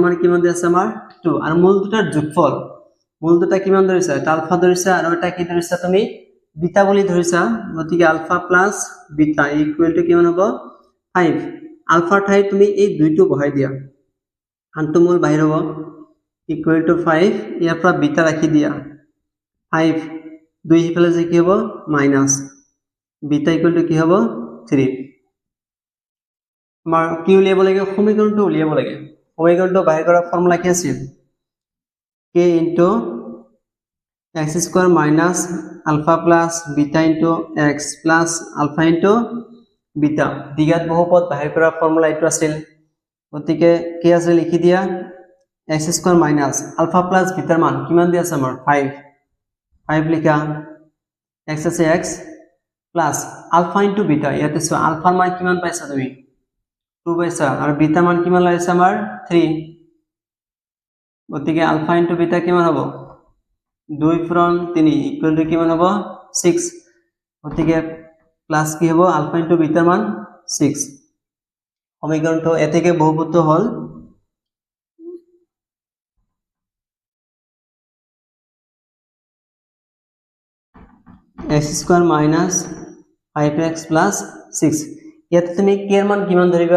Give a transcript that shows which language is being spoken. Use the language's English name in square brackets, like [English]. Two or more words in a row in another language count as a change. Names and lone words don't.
[Assamese] মান কিমান দি আছে আমাৰ 2 আৰু মূল দুটাৰ যোগফল মূল দুটা কিমান ধৰিছা এটা আলফা ধৰিছা আৰু এটা কি ধৰিছা তুমি বিটা বুলি ধৰিছা গতিকে [English] alpha plus beta equal to [Assamese] কিমান হ'ব 5 আলফাৰ ঠাই তুমি এই দুইটো বহাই দিয়া আনটো মূল বাহিৰ হ'ব [English] equal to [Assamese] 5 ইয়াৰ পৰা বিটা ৰাখি দিয়া 5 দুই হিফালে যে কি হ'ব [English] minus beta equal to [Assamese] কি হ'ব 3 আমাৰ কি উলিয়াব লাগে সমীকৰণটো উলিয়াব লাগে সমীকৰণটো বাহিৰ কৰা ফৰ্মুলা কি আছিল [English] k into x square minus alpha plus beta into x plus alpha into beta [Assamese] দ্বিঘাত বহুপদ বাহিৰ কৰা ফৰ্মুলা এইটো আছিল গতিকে কি আছে লিখি দিয়া [English] x square minus alpha plus beta [Assamese] মান কিমান দি আছে আমাৰ 5 লিখা x আছে [English] x plus alpha into beta [Assamese] ইয়াতে সো আলফাৰ মান কিমান পাইছা তুমি 2 পাইছা আৰু বিটা মান কিমান লাইছে আমাৰ 3 গতিকে [English] alpha into beta [Assamese] কিমান হ'ব 2 from 3 [English] equal to [Assamese] কিমান হ'ব 6 গতিকে প্লাস কি হ'ব [English] alpha into betaৰ [Assamese] মান 6 সমীকৰণটো এতেকে বহুপদটো হ'ল [English] x square minus 5x plus 6 [Assamese] ইয়াতে তুমি k এর মান কিমান ধৰিবা